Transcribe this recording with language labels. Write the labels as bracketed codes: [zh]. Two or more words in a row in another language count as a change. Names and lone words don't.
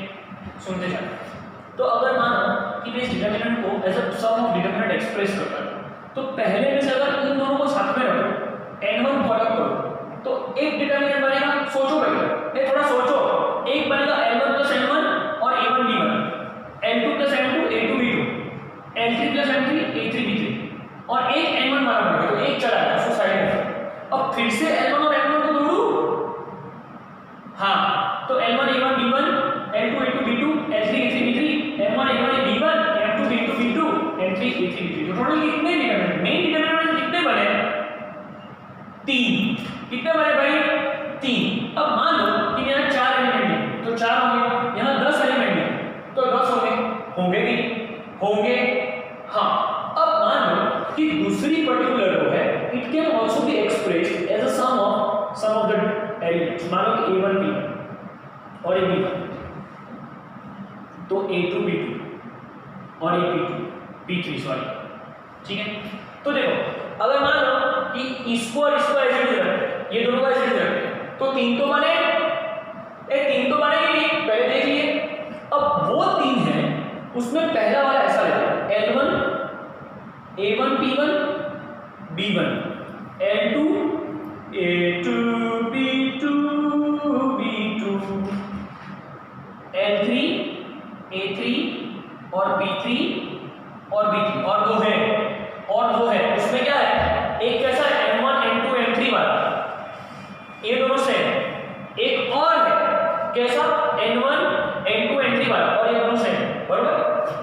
[hi] सुनते जाओ। तो अगर मानो कि मैं इस डिटरमिनेंट को [en] as a sum of determinant express [hi] करता हूँ, तो पहले में से अगर इन दोनों को साथ में रखो, N1 फॉलो करो, तो एक डिटरमिनेंट बनेगा, सोचो भाई, थोड़ा सोचो, एक बनेगा L1 + M1 और A1 B1, L2 + M2 A2 B2, L3 + M3 A3 B3, और एक N1 माना पड़ेगा, तो एक चला गया उसको साइड में। अब फिर से L1 और M1 को जोड़ू, हाँ, तो L1 A1 B1, L2 A2 B2, L3 A3 B3, M1 A1 B1, M2 B2 B2, M3 A3 B3, तो टोटल कितने डिटरमिनेंट, [en] main determinant [hi] कितने बने? 3। कितने बने भाई? 3। अब मान लो कि यहाँ 4 एलिमेंट हैं, तो 4 होंगे, यहाँ 10 एलिमेंट हैं, तो 10 होंगे कि होंगे, हाँ। अब मान लो कि दूसरी [en] particular row [hi] है, [en] It can also be expressed as a sum of the elements. [hi] मान लो कि A1 B1 और ये B1, तो A2 B2 और ये B3 सॉरी, ठीक है। तो देखो अगर मान लो कि इसको और इसको ऐसे रखते, ये दोनों का ऐसे रखते, तो 3 तो बने, 3 तो बनेंगे नहीं, पहले देख लिए। अब वो 3 है, उसमें पहला वाला ऐसा लेते, L1 A1 P1 B1, L2 A2 B2 B2, L3 A3 और B3 और B3, और दो है, उसमें क्या है, एक कैसा है M1 M2 M3 वाला, ये दोनों से एक और है कैसा N1 N2 N3 वाला, और ये दोनों से बराबर।